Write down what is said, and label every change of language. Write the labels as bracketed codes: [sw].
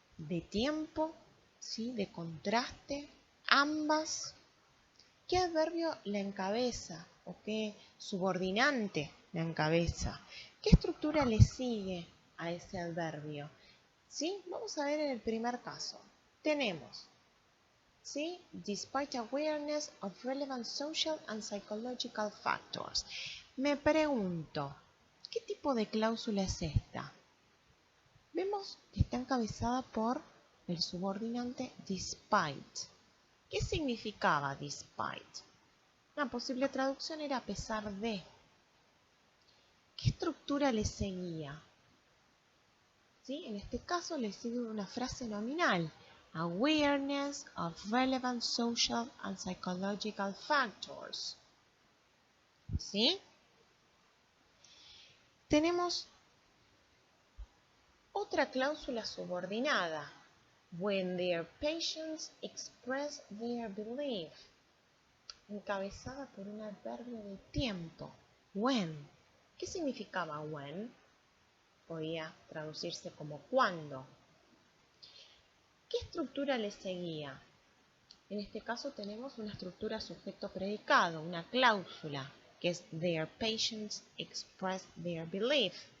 [es] ¿De tiempo? ¿Sí? ¿De contraste? ¿Ambas? ¿Qué adverbio la encabeza? ¿O qué subordinante la encabeza? ¿Qué estructura le sigue a ese adverbio? ¿Sí? Vamos a ver en el primer caso. Tenemos, ¿sí? [en] Despite awareness of relevant social and psychological factors. [es] Me pregunto, ¿qué tipo de cláusula es esta? Vemos que está encabezada por el subordinante despite. ¿Qué significaba despite? Una posible traducción era a pesar de. ¿Qué estructura le seguía? ¿Sí? En este caso le sigue una frase nominal. [en] Awareness of relevant social and psychological factors. [es] ¿Sí? Tenemos otra cláusula subordinada. [en] When their patients express their belief. [es] Encabezada por un adverbio de tiempo. When. ¿Qué significaba when? Podía traducirse como cuando. ¿Qué estructura le seguía? En este caso tenemos una estructura sujeto-predicado, una cláusula, que es [en] their patients express their belief.